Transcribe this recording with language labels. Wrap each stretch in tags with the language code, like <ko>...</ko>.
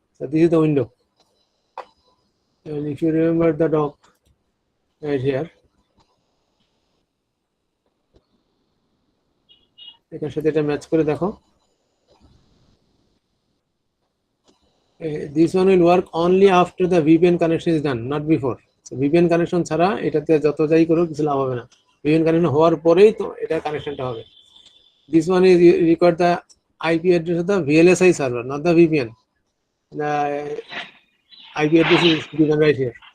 <en>So this is the window, and if you remember the dock right here,</en> <bn>এটার সাথে এটা match করে দেখো।</bn> <en>This one will work only after the VPN connection is done, not before.</en> <bn>So VPN connection ছাড়া এটাতে যত যাই করো কিছু লাভ হবে না। VPN connection হওয়ার পরেই তো এটা কানেকশনটা হবে।</bn> <en>This one is record the IP address of the VLSI server, not the VPN. The IP address is given right here.</en>